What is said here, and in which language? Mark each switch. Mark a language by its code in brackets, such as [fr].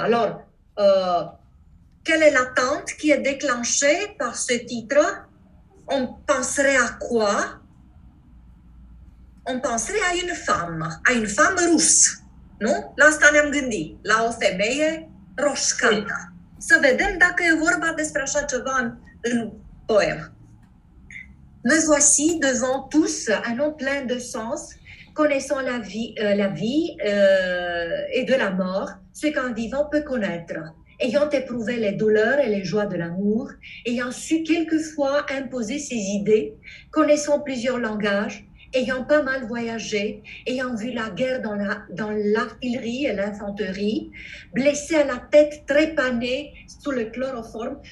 [fr] Alors, quelle est l'attente qui est déclenchée par ce titre? On penserait à quoi? On penserait à une femme rousse, [ro] nu? La asta ne-am gândit, la o femeie roșcată. Să vedem dacă e vorba despre așa ceva în poem. [fr] Me voici devant tous un nom plein de sens, connaissant la vie et de la mort, ce qu'un vivant peut connaître. Ayant éprouvé les douleurs et les joies de l'amour, ayant su quelquefois imposer ses idées, connaissant plusieurs langages, ayant pas mal voyagé, ayant vu la guerre dans l'artillerie et l'infanterie, blessé à la tête trépanée sous le chloroforme.